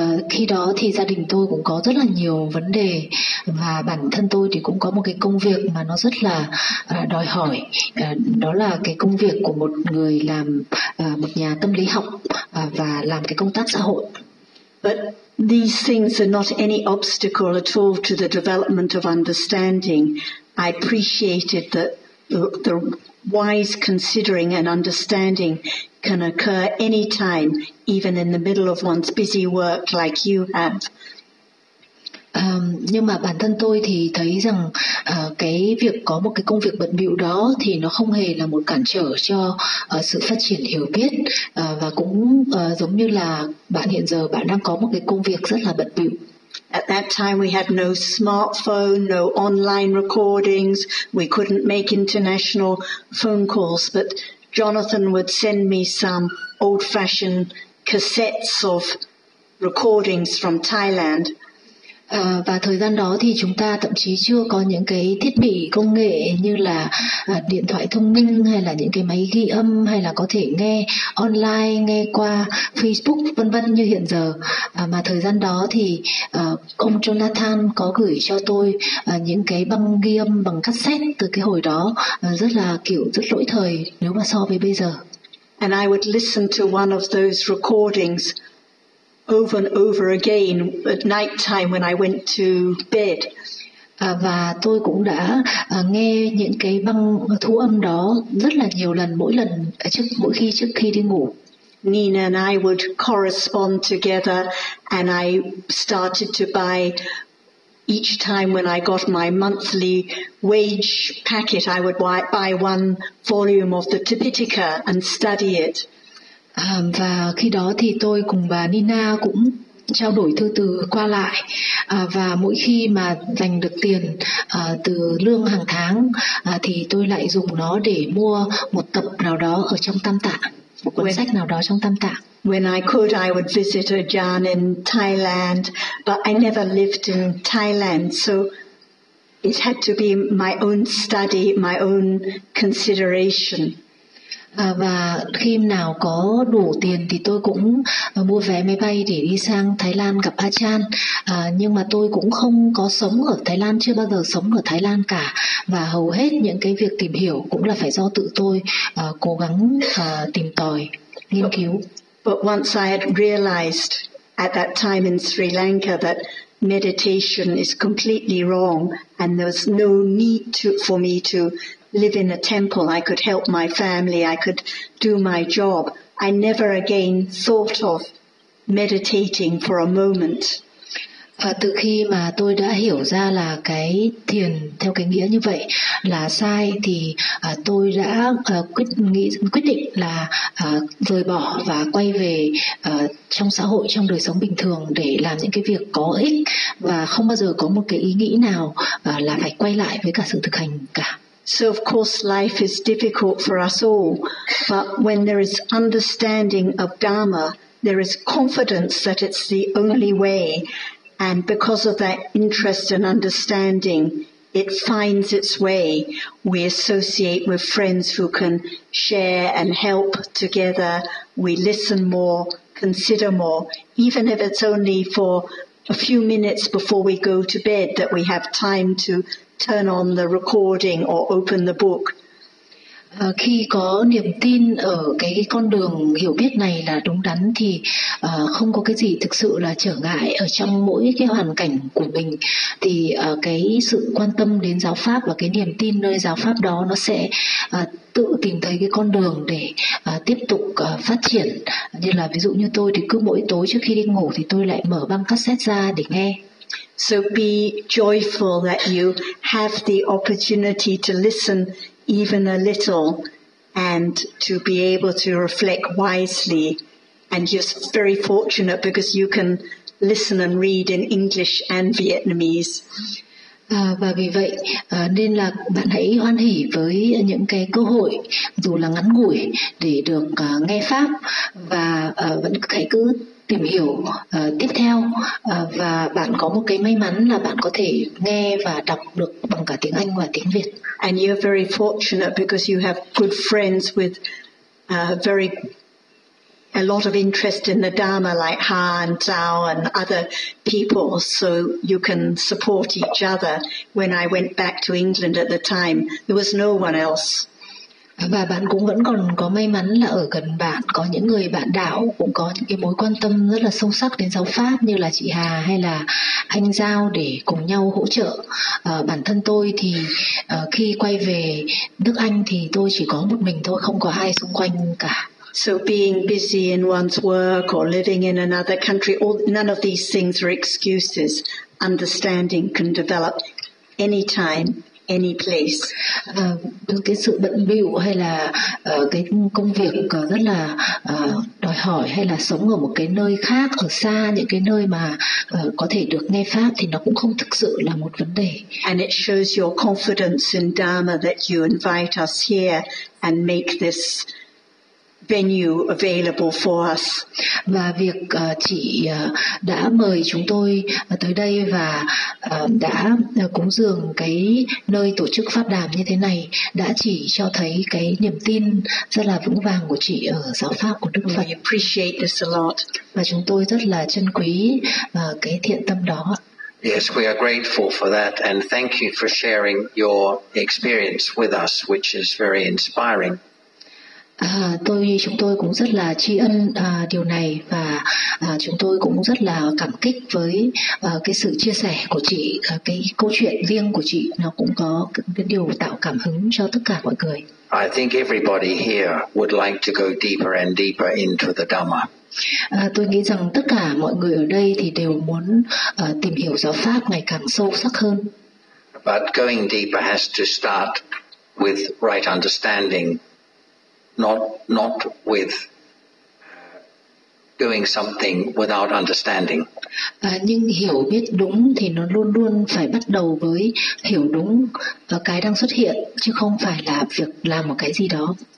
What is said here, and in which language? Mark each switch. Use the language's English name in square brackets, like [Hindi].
[Vietnamese] Khi đó thì gia đình tôi cũng có rất là nhiều vấn đề, và bản thân tôi thì cũng có một cái công việc mà nó rất là đòi hỏi, đó là cái công việc của một người làm một nhà tâm lý học và làm cái công tác xã hội. [English] But these things are not any obstacle at all to the development of understanding. I appreciated that the wise considering and understanding can occur any time, even in the middle of one's busy work like you have. [Vietnamese] Nhưng mà bản thân tôi thì thấy rằng cái việc có một cái công việc bận bịu đó thì nó không hề là một cản trở cho sự phát triển hiểu biết, và cũng giống như là bạn hiện giờ bạn đang có một cái công việc rất là bận bịu. [English] At that time, we had no smartphone, no online recordings. We couldn't make international phone calls, but Jonathan would send me some old-fashioned cassettes of recordings from Thailand. [Vietnamese] Và thời gian đó thì chúng ta thậm chí chưa có những cái thiết bị công nghệ như là điện thoại thông minh hay là những cái máy ghi âm hay là có thể nghe online, nghe qua Facebook vân vân như hiện giờ. Mà thời gian đó thì ông Jonathan có gửi cho tôi những cái băng ghi âm bằng cassette từ cái hồi đó, rất là kiểu rất lỗi thời nếu mà so với bây giờ. [English] And I would listen to one of those recordings over and over again at night time when I went to bed. [Vietnamese] Và tôi cũng đã nghe những cái băng thu âm đó rất là nhiều lần, mỗi lần trước khi đi ngủ. [English] Nina and I would correspond together, and I started to buy each time when I got my monthly wage packet, I would buy one volume of the Tipitaka and study it. [Vietnamese] Và khi đó thì tôi cùng bà Nina cũng trao đổi thư từ qua lại, và mỗi khi mà dành được tiền từ lương hàng tháng thì tôi lại dùng nó để mua một tập nào đó ở trong Tam Tạng, một cuốn sách nào đó trong Tam Tạng. [English] When I could, I would visit Ajahn in Thailand, but I never lived in Thailand, so it had to be my own study, my own consideration. [Vietnamese] Và khi nào có đủ tiền thì tôi cũng mua vé máy bay để đi sang Thái Lan gặp Ajahn. Nhưng mà tôi cũng không có sống ở Thái Lan, chưa bao giờ sống ở Thái Lan cả. Và hầu hết những cái việc tìm hiểu cũng là phải do tự tôi cố gắng tìm tòi, nghiên cứu. [English] But once I had realized at that time in Sri Lanka that meditation is completely wrong and there was no need for me to live in a temple, I could help my family, I could do my job. I never again thought of meditating for a moment. [Vietnamese] Và từ khi mà tôi đã hiểu ra là cái thiền theo cái nghĩa như vậy là sai thì tôi đã quyết định là rời bỏ và quay về trong xã hội, trong đời sống bình thường để làm những cái việc có ích, và không bao giờ có một cái ý nghĩ nào là phải quay lại với cả sự thực hành cả. [English] So of course life is difficult for us all, but when there is understanding of Dharma, there is confidence that it's the only way, and because of that interest and understanding, it finds its way. We associate with friends who can share and help together, we listen more, consider more, even if it's only for a few minutes before we go to bed that we have time to turn on the recording or open the book. [Vietnamese] Khi có niềm tin ở cái con đường hiểu biết này là đúng đắn thì không có cái gì thực sự là trở ngại ở trong mỗi cái hoàn cảnh của mình, thì cái sự quan tâm đến giáo pháp và cái niềm tin nơi giáo pháp đó nó sẽ tự tìm thấy cái con đường để tiếp tục phát triển. Như là ví dụ như tôi thì cứ mỗi tối trước khi đi ngủ thì tôi lại mở băng cassette ra để nghe. [English] So be joyful that you have the opportunity to listen even a little and to be able to reflect wisely, and just very fortunate because you can listen and read in English and Vietnamese. [Vietnamese] Và vì vậy nên là bạn hãy hoan hỉ với những cái cơ hội dù là ngắn ngủi để được nghe pháp, và vẫn hãy cứ tìm hiểu tiếp theo, và bạn có một cái may mắn là bạn có thể nghe và đọc được bằng cả tiếng Anh và tiếng Việt. [English] And you're very fortunate because you have good friends with a lot of interest in the Dharma, like Ha and Zhao and other people, so you can support each other. When I went back to England at the time, there was no one else. [Vietnamese] Và bạn cũng vẫn còn có may mắn là ở gần bạn có những người bạn đạo cũng có những cái mối quan tâm rất là sâu sắc đến giáo pháp, như là chị Hà hay là anh Giao, để cùng nhau hỗ trợ. Bản thân tôi thì khi quay về nước Anh thì tôi chỉ có một mình thôi, không có ai xung quanh cả. [English] So being busy in one's work or living in another country, none of these things are excuses. Understanding can develop anytime, any place. [Vietnamese] Cái sự bận bịu hay là cái công việc rất là đòi hỏi hay là sống ở một cái nơi khác, ở xa những cái nơi mà có thể được nghe pháp thì nó cũng không thực sự là một vấn đề. [English] And it shows your confidence in Dharma that you invite us here and make this venue available for us. [Vietnamese] Và việc chị đã mời chúng tôi tới đây và đã cúng dường cái nơi tổ chức pháp đàm như thế này đã chỉ cho thấy cái niềm tin rất là vững vàng của chị ở giáo pháp của Đức Phật. [English] We appreciate this a lot. [Vietnamese] Và chúng tôi rất là trân quý cái thiện tâm đó. [English] Yes, we are grateful for that and thank you for sharing your experience with us, which is very inspiring. [Vietnamese] Chúng tôi cũng rất là tri ân điều này và chúng tôi cũng rất là cảm kích với cái sự chia sẻ của chị, cái câu chuyện riêng của chị nó cũng có cái điều tạo cảm hứng cho tất cả mọi người. [English] I think everybody here would like to go deeper and deeper into the Dhamma. [Vietnamese] Tôi nghĩ rằng tất cả mọi người ở đây thì đều muốn tìm hiểu giáo pháp ngày càng sâu sắc hơn. [English] But going deeper has to start with right understanding. Not with doing something without understanding. [Vietnamese] Nhưng hiểu biết đúng thì nó luôn luôn phải bắt đầu với hiểu đúng cái đang xuất hiện chứ không phải là việc làm một cái gì đó.